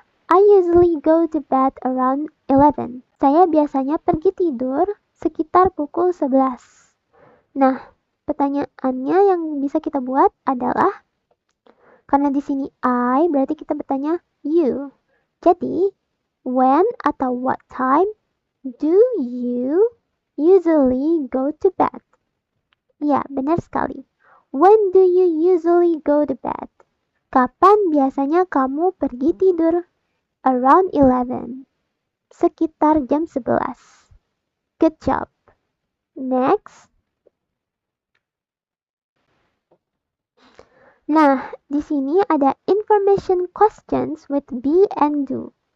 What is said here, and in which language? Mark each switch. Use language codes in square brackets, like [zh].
[en] I usually go to bed around 11. [id] Saya biasanya pergi tidur sekitar pukul 11. Nah, pertanyaannya yang bisa kita buat adalah, karena di sini I, berarti kita bertanya you. [en] Jadi, when atau what time do you usually go to bed? [id] Ya, benar sekali. [en] When do you usually go to bed? [id] Kapan biasanya kamu pergi tidur? [en] Around 11. [id] Sekitar jam 11. [en] Good job. Next. [id] Nah, di sini ada [en] information questions with be and do.